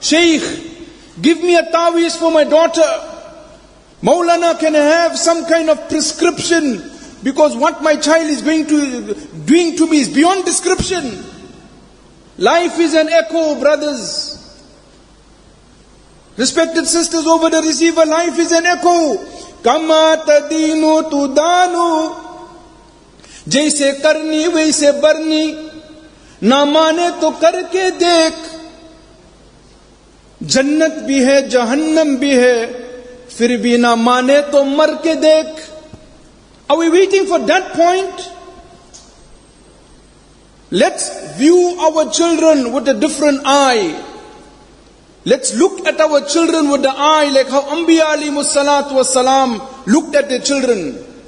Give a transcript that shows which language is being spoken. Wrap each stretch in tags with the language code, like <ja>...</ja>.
<en>Shaykh, give me a tawiz for my daughter. Maulana, can I have some kind of prescription? Because what my child is doing to me is beyond description. Life is an echo, brothers. Respected sisters over the receiver, life is an echo.</en> <ar>Kama tadinu tudanu.</ar> <hi>जैसे करनी वैसे बरनी, ना माने तो करके देख, जन्नत भी है जहन्नम भी है, फिर भी ना माने तो मर के देख.</hi> <en>Are we waiting for that point? Let's view our children with a different eye. Let's look at our children with the eye like how Anbiya</en> <ar>alayhimus salatu wassalam</ar> <en>looked at their children.</en>